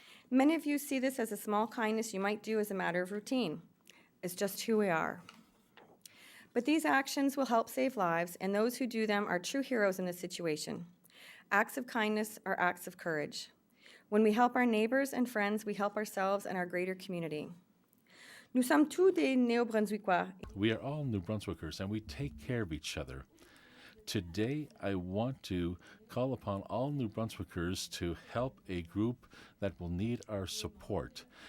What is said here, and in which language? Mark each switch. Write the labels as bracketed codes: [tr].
[en] Many of you see this as a small kindness you might do as a matter of routine. It's just who we are. But these actions will help save lives, and those who do them are true heroes in this situation. Acts of kindness are acts of courage. When we help our neighbors and friends, we help ourselves and our greater community. [fr] Nous sommes tous des Néo-Brunswickois. [en] We are all New Brunswickers and we take care of each other. Today, I want to call upon all New Brunswickers to help a group that will need our support.